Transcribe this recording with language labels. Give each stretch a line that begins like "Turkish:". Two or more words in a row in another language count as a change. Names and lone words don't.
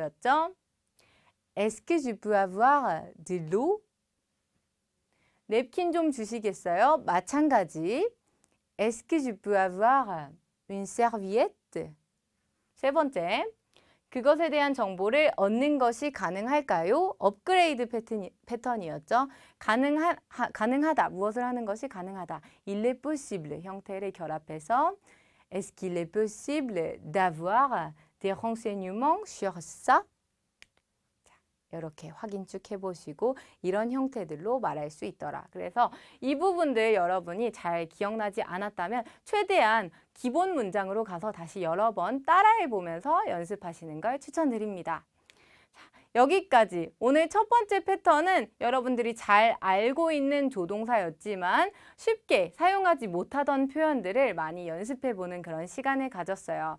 Korean: 였죠.
French: Est-ce que je peux avoir de l'eau?
Korean: 냅킨 좀 주시겠어요? 마찬가지.
French: Est-ce que je peux avoir une serviette?
Korean: 세 번째, 그것에 대한 정보를 얻는 것이 가능할까요? 업그레이드 패턴이었죠. 가능하다, 무엇을 하는 것이 가능하다.
French: Il est possible
Korean: 형태를 결합해서
French: Est-ce qu'il est possible d'avoir des renseignements sur ça?
Korean: 이렇게 확인 쭉 해보시고 이런 형태들로 말할 수 있더라. 그래서 이 부분들 여러분이 잘 기억나지 않았다면 최대한 기본 문장으로 가서 다시 여러 번 따라해보면서 연습하시는 걸 추천드립니다. 여기까지 오늘 첫 번째 패턴은 여러분들이 잘 알고 있는 조동사였지만 쉽게 사용하지 못하던 표현들을 많이 연습해보는 그런 시간을 가졌어요.